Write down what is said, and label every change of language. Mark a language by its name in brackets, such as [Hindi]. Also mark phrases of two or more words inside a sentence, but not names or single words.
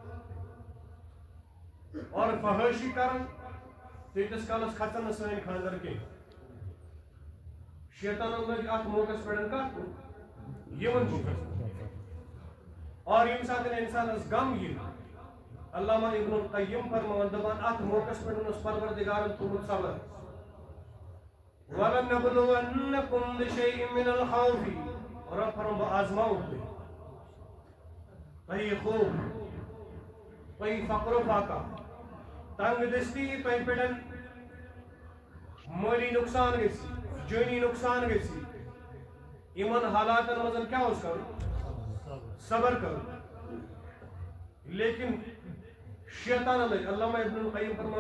[Kashmiri] اور فحٲشی کران تیتس کالس کھسن نہ سٲنۍ خاندر کینٛہہ شیطانن لٔگۍ اتھ موقعس پٮ۪ٹھ کتھ کُن یِمن چھُ کھسان اور ییٚمہِ ساتہٕ انسانس غم یی علامہ ابن القیم فرماوان دپان اتھ موقعس پٮ۪ٹھ اوس پروردگارن تھوٚومُت صبر [Arabic] وَلَنَبْلُوَنَّكُمْ بِشَيْءٍ مِّنَ الْخَوْفِ [Urdu] اور اب فرماؤں [Kashmiri] بہٕ آزماؤں تۄہہِ خوف تۄہہِ فقر و فاقہ تنگ دستی تۄہہِ پٮ۪ٹھ مٲلی نقصان گژھِ جٲنی نقصان گژھِ یِمن حالاتن منٛز کیٛاہ اوس کرُن صبر کرُن لیکن شیطانن لٔگۍ علامہ ابن القیم فرماوان